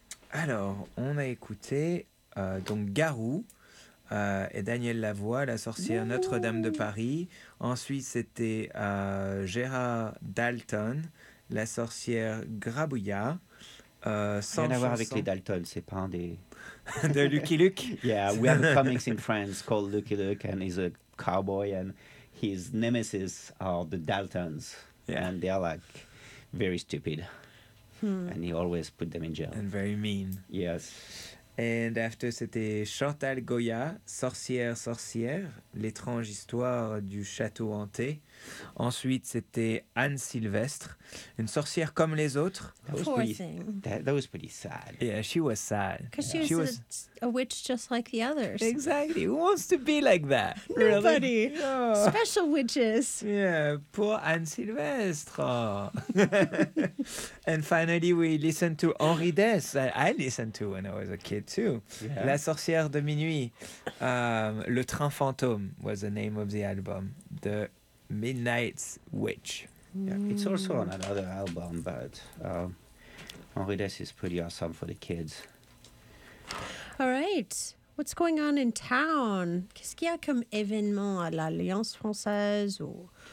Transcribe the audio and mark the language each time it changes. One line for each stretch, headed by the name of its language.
French: Alors, on a écouté donc Garou. Et Daniel Lavoie, la sorcière Notre-Dame de Paris. Ensuite, c'était Gérard Dalton, la sorcière Grabouillard. Rien à voir avec les Dalton, c'est pas un des... de Lucky Luke.
English: Yeah, we have a comics in France called Lucky Luke, and he's a cowboy, and his nemesis are the Daltons. Yeah. And they are like very stupid. Hmm. And he always put them in jail. And very mean. Yes. And after,
French: c'était Chantal Goya, sorcière, sorcière, l'étrange histoire du château hanté. Ensuite, c'était Anne Sylvestre, une sorcière comme les autres.
English: That was pretty sad. Yeah, she was sad. Because she was a witch just like the others. Exactly. Who wants to be like that? Nobody. Really? Oh. Special witches. Yeah, poor Anne Sylvestre. And finally, we listened to Henri Dess. I listened to when I was a kid too. Yeah. La sorcière de minuit. Le train fantôme was the name of the album. The Midnight Witch. Yeah, it's also on another album, but Henri Dess is pretty awesome for the kids. All right. What's going on in town?
French: Qu'est-ce qu'il y a comme événement à l'Alliance Française ou...